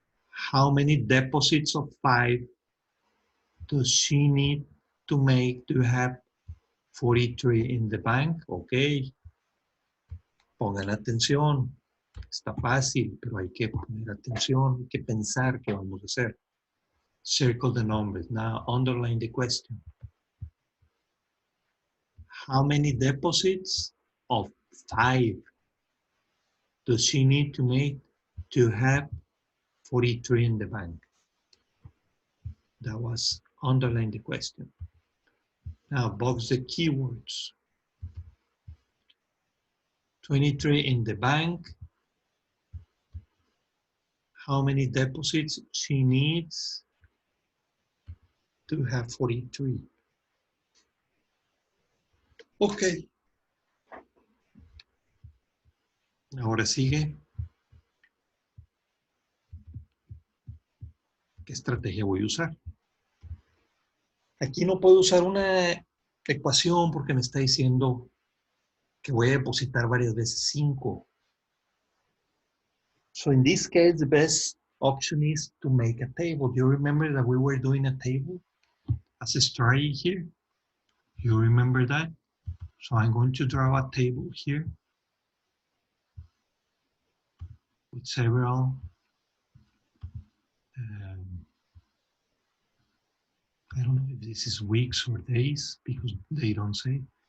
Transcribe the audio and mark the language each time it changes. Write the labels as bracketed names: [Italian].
[English] How many deposits of 5 does she need to make to have 43 in the bank? [Spanish] Ok. Pongan atención. Está fácil, pero hay que poner atención, hay que pensar qué vamos a hacer. [English] Circle the numbers. Now underline the question. How many deposits of 5 does she need to make to have 43 in the bank? That was underline the question. Now box the keywords. 23 in the bank. How many deposits she needs to have 43? Ok. [Spanish] Ahora sigue. ¿Qué estrategia voy a usar? Aquí no puedo usar una ecuación porque me está diciendo que voy a depositar varias veces 5. [English] So in this case, the best option is to make a table. Do you remember that we were doing a table as a strategy here? You remember that? So I'm going to draw a table here with several I don't know if this is weeks or days because they don't say.